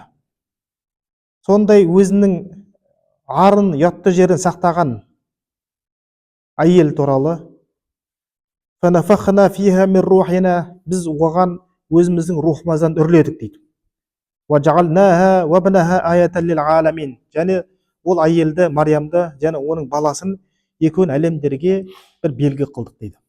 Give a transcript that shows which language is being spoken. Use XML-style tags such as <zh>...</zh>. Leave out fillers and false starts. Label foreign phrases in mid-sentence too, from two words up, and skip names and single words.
<kk>Сондай өзінің арын, ұятты жерін сақтаған әйел туралы.</kk> <ar>«فنفخنا فيها من روحنا».</ar> <kk>Біз оған өзіміздің рухымыздан үрледік дейді.</kk> <ar>«وجعلناها وابنها آية للعالمين».</ar> <kk>Және ол әйелді, Мариямды, және оның баласын екеуін әлемдерге бір белгі қылдық дейді.</kk>